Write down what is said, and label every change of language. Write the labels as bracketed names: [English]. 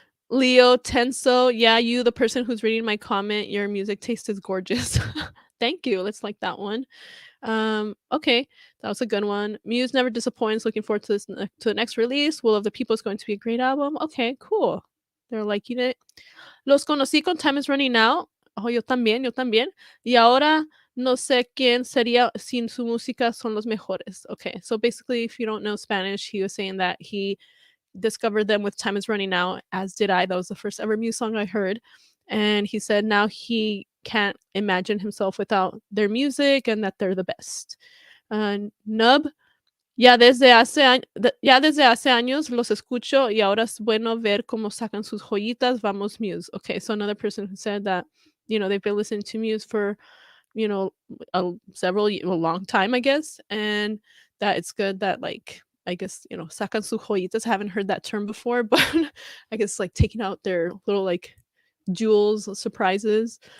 [English] Leo Tenso, yeah, you, the person who's reading my comment, your music taste is gorgeous. Thank you. Let's like that one. Okay, that was a good one. Muse never disappoints. Looking forward to to the next release. Will of the People is going to be a great album. Okay, cool. They're liking it. [Spanish] Los conocí con [English] Time is Running Out. [Spanish] Oh, yo también, yo también. Y ahora no sé quién sería sin su música son los mejores. [English] Okay, so basically, if you don't know Spanish, he was saying that he discovered them with Time is Running Out, as did I. That was the first ever Muse song I heard. And he said now he can't imagine himself without their music and that they're the best. [Spanish] Nub, ya desde hace años los escucho y ahora es bueno ver cómo sacan sus joyitas. Vamos Muse. [English] Okay, so another person who said that, they've been listening to Muse for, a long time, I guess, and that it's good that like I guess, [Spanish] sacan sus joyitas. [English] I haven't heard that term before, but I guess like taking out their little like jewels, surprises.